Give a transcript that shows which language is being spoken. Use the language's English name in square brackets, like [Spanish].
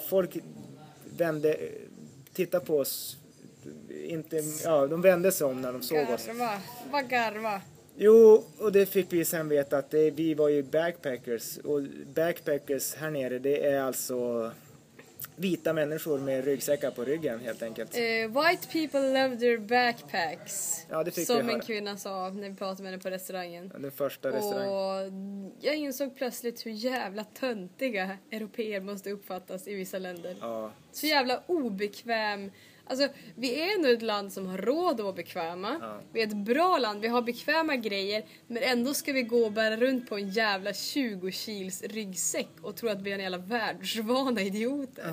[Swedish] Folk vände, tittade på oss. Inte, ja, de vände sig om när de såg oss. Garva, bara garva. Jo, och det fick vi sen veta att det, vi var ju backpackers. Och backpackers här nere, det är alltså vita människor med ryggsäckar på ryggen helt enkelt. [English] White people love their backpacks. [Swedish] Ja, det fick som vi en kvinna sa när vi pratade med henne på restaurangen. Den första restaurangen. Och jag insåg plötsligt hur jävla töntiga europeer måste uppfattas i vissa länder. Ja. Så jävla obekväm. Alltså, vi är nu ett land som har råd att vara bekväma. Ja. Vi är ett bra land, vi har bekväma grejer. Men ändå ska vi gå och bära runt på en jävla 20 kilos ryggsäck och tro att vi är en jävla världsvana idioter.